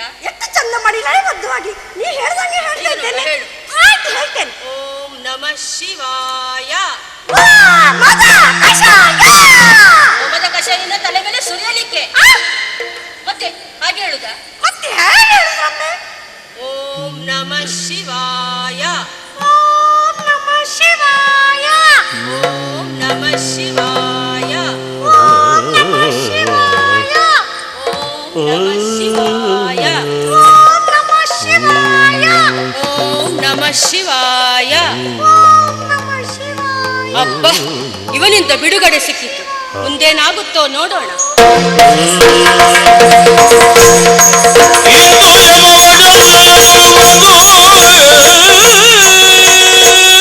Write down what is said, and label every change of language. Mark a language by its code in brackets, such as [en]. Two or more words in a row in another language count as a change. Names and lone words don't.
[kn] ಎಷ್ಟು ಚಂದ ಮಾಡಿ ಲಯಬದ್ಧವಾಗಿ ನೀ ಹೇಳ್ದಂಗೆ ಹೇಳ್ತಾ ಇದ್ದೇನೆ. ಹೇಳು. ಆಯ್ತು, ಹೇಳ್ತೇನೆ. [sa] ಓಂ ನಮಃ ಶಿವಾಯ. [kn] ಮದ ಕಷಾಯ. ಹೋಮದ ಕಷಾಯನ ತಲೆ ಮೇಲೆ ಸುರಿಯಲಿಕ್ಕೆ. ಮತ್ತೆ ಹಾಗೆ ಹೇಳುದಾ? ಮತ್ತೆ ಹೇಗೆ ಹೇಳಿದ್ರಮ್ಮೆ? [sa] ಓಂ ನಮಃ ಶಿವಾಯ. ಓಂ ನಮಃ ಶಿವಾಯ. ಓಂ ನಮಃ ಶಿವಾಯ. ಓಂ ನಮಃ ಶಿವಾಯ. ಓಂ ನಮಃ ಶಿವಾಯ. ಓಂ ನಮಃ ಶಿವಾಯ. ಓಂ ನಮಃ ಶಿವಾಯ. ಓಂ ನಮಃ ಶಿವಾಯ. [kn] ಅಬ್ಬ, ಇವನಿಂದ ಬಿಡುಗಡೆ ಸಿಕ್ಕಿತು. ಮುಂದೇನಾಗುತ್ತೋ ನೋಡೋಣ. ಇಂದು ಯಮವಡ